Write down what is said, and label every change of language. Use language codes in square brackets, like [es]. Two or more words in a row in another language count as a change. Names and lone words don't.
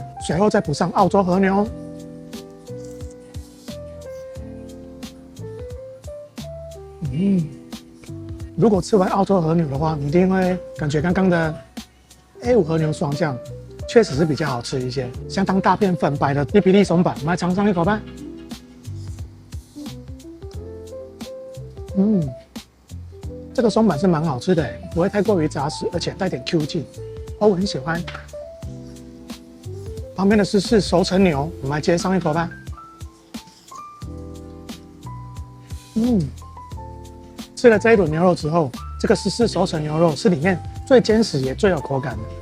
[zh] 隨後再補上澳洲和牛，如果吃完澳洲和牛的話，你一定會感覺剛剛的 A5 和牛雙醬確實是比較好吃一些，相當大片粉白的伊比利松板，我們來嘗上一口吧。這個松板是蠻好吃的，不會太過於扎實，而且帶點 Q 勁，我很喜歡。旁邊的是熟成牛，我們來接上一口吧。吃了這一輪牛肉之後，這個14熟成牛肉是裡面最堅實也最有口感的。